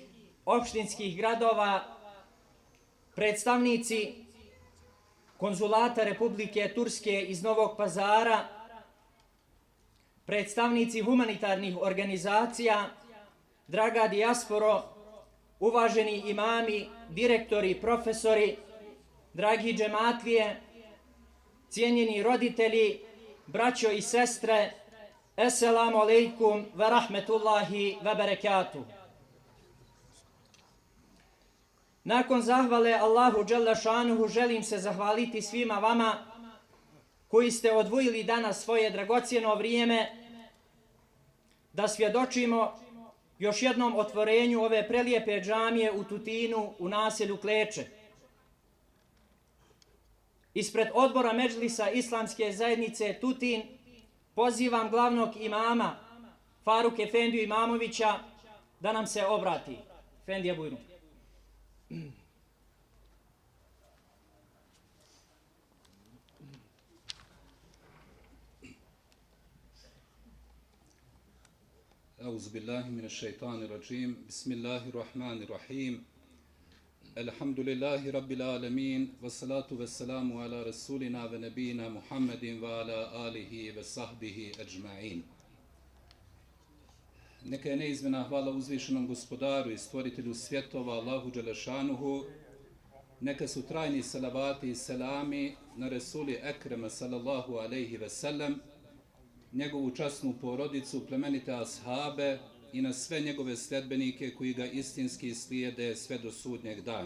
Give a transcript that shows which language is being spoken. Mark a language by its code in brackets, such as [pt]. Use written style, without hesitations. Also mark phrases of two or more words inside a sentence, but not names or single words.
[bs] opštinskih gradova, predstavnici konzulata Republike Turske iz Novog Pazara, predstavnici humanitarnih organizacija, draga dijasporo, uvaženi imami, direktori, profesori, dragi džematlije, cijenjeni roditelji, braćo i sestre, [ar] السلام عليكم ورحمة الله وبركاته. [bs] Nakon zahvale Allahu [ar] جل شأنه [bs] želim se zahvaliti svima vama koji ste odvojili danas svoje dragocjeno vrijeme da svjedočimo još jednom otvorenju ove prelijepe džamije u Tutinu u naselju Kleče. Ispred odbora Medžlisa Islamske zajednice Tutin pozivam glavnog imama Faruk Efendiju Imamovića da nam se obrati. Efendija bujru. [ar] أعوذ بالله من الشيطان الرجيم بسم الله الرحمن الرحيم الحمد لله رب العالمين والصلاة والسلام على رسولنا ونبينا محمد وعلى آله وصحبه أجمعين. [bs] Neka je neizmjena hvala uzvišenom gospodaru i stvoritelju svjetova Allahu Đelešanuhu. Neka su trajni salavati i selami na Resuli Ekrema [ar] صلى الله عليه وسلم, [bs] njegovu časnu porodicu, plemenite ashabe i na sve njegove sledbenike koji ga istinski slijede sve do sudnjeg dana.